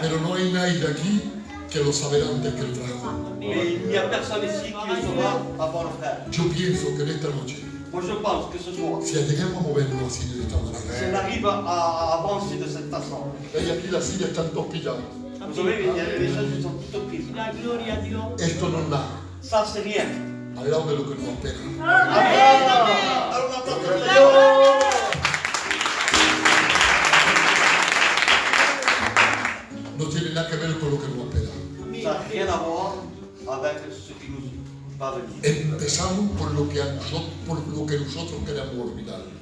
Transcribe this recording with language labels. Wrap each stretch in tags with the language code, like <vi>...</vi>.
<es>Pero no hay nadie de aquí que lo sabrá antes que el frasco.</es> <fr>Mais il n'y a personne ici qui le saura avant le frère.</fr> <es>Yo pienso que en esta noche,</es> <fr>Moi, je pense que ce soir,</fr> <es>si llegamos a movernos así de esta</es> <fr>si</fr> <es>manera,</es> <fr>on arrive à avancer de cette façon,</fr> <es>y aquí las sillas están todas pilladas.</es> <fr>vous savez, il y a des choses qui sont toutes prises.</fr> <es>La gloria a Dios. Esto no es nada</es> <fr>Ça, c'est rien.</fr> <es>al lado de lo que nos espera.</es> <fr>Alors, on attend que Dieu.</fr> <es>No tiene nada que ver con lo que nos espera.</es> <fr>Ça n'a rien à voir avec ce qui nous va venir.</fr> <es>Empezamos por lo que nosotros queremos olvidar.</es>